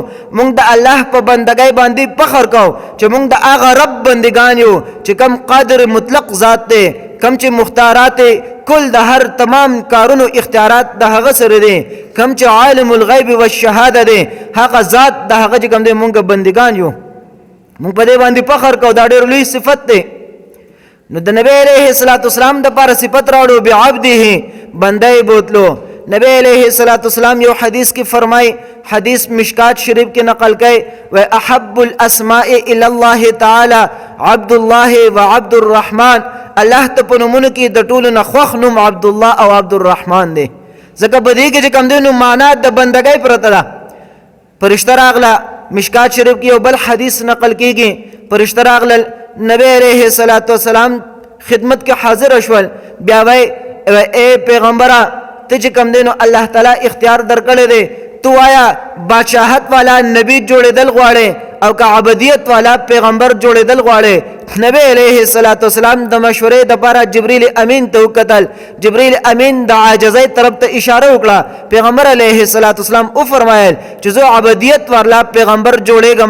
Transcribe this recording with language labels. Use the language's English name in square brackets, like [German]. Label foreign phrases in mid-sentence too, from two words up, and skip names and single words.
[Pashto] مونږ د الله په بندګۍ باندې فخر کوو چې مونږ د هغه رب بندگان یو چې کم قادر مطلق ذات دی، کم چې مختارات کل د هر تمام کارونو اختیارات د هغه سره دي، کم چې [Arabic] عالم الغیب والشهاده [Pashto] دی، هغه ذات د هغه چې کوم دی مونږ بندگان یو. مونږ په دې باندې فخر کوو، دا ډېر لوی صفت دی. نو د نبی [Arabic] علیه الصلاۃ والسلام [Pashto] د پاره صفت راوړو بعبده، بنده بوتلو. نبی [Arabic] علیہ الصلوۃ والسلام [Pashto] یو حدیث کی فرمائی، [Urdu] حدیث مشکات شریف کے نقل کئے، [Arabic] و احب الاسماء الی اللہ تعالی عبد اللہ و عبد الرحمن، [Pashto] اللہ ته په نومونو کې د ټولو نه خوښ نوم عبد الله او عبد الرحمن دی. ځکه په دې کې چې کوم دی نو معنا د بندګۍ پرته ده. فرشته راغله، مشکات شریف کې یو بل حدیث نقل کیږي، فرشته راغله نبی [Arabic] علیہ الصلوۃ والسلام [Pashto] خدمت کې حاضر شول، بیا وای اے پیغمبره ته چې کوم دی نو الله تعالی اختیار درکړی دی، تو آیا بادشاہت والا نبی جوړېدل غواړي او که عبدیت والا پیغمبر جوړېدل غواړي؟ نبی [Arabic] علیہ الصلوۃ والسلام [Pashto] د مشورې د لپاره جبرئیل امین ته وکتل، جبرئیل امین د عاجزۍ طرف ته اشاره وکړه. پیغمبر [Arabic] علیہ الصلوۃ والسلام [Pashto] او فرمایل چې زه عبدیت والا پیغمبر جوړېږم.